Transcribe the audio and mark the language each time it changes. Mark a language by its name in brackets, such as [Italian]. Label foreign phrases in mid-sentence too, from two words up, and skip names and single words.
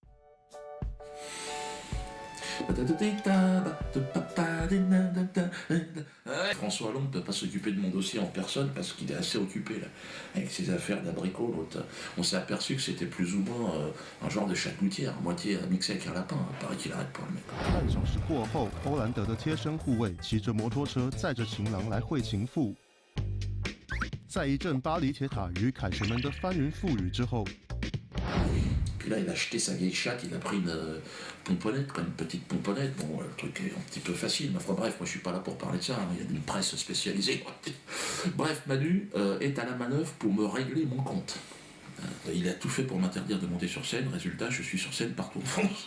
[French] François Hollande ne peut pas s'occuper de mon dossier en personne parce qu'il est assez occupé là, avec ses affaires d'abricot. On s'est aperçu que c'était plus ou moins un genre de chat-gouttière, moitié mixé avec un lapin. Paraît qu'il arrête pas le mec. [Chinese] 半小时过后，欧兰德的贴身护卫骑着摩托车载着情郎来会情妇。在一阵巴黎铁塔与凯旋门的翻云覆雨之后。 [French] Puis là, il a acheté sa vieille chatte, il a pris une pomponnette, une petite pomponnette. Bon, le truc est un petit peu facile, mais enfin bref, moi je suis pas là pour parler de ça, hein. Il y a une presse spécialisée. Bref, Manu est à la manœuvre pour me régler mon compte. Il a tout fait pour m'interdire de monter sur scène, résultat, je suis sur scène partout en France.